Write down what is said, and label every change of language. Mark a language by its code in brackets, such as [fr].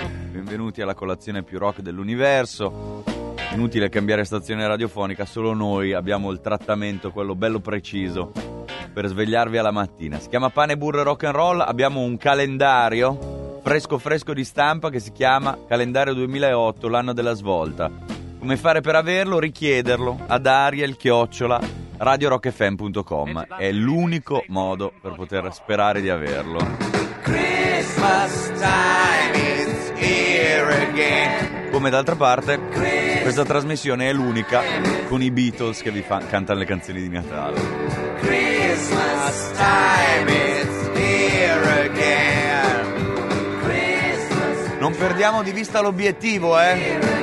[it] Benvenuti alla colazione più rock dell'universo. Inutile cambiare stazione radiofonica, solo noi abbiamo il trattamento, quello bello preciso, per svegliarvi alla mattina. Si chiama Pane, Burro e Rock and Roll. Abbiamo un calendario fresco fresco di stampa che si chiama Calendario 2008, l'anno della svolta. Come fare per averlo? Richiederlo ad ariel@radiorockfm.com. È l'unico modo per poter sperare di averlo. [en] Christmas time is here again. [it] Come d'altra parte, questa trasmissione è l'unica con i Beatles che vi cantano le canzoni di Natale. [en] Christmas time is here again. [it] Non perdiamo di vista l'obiettivo, eh?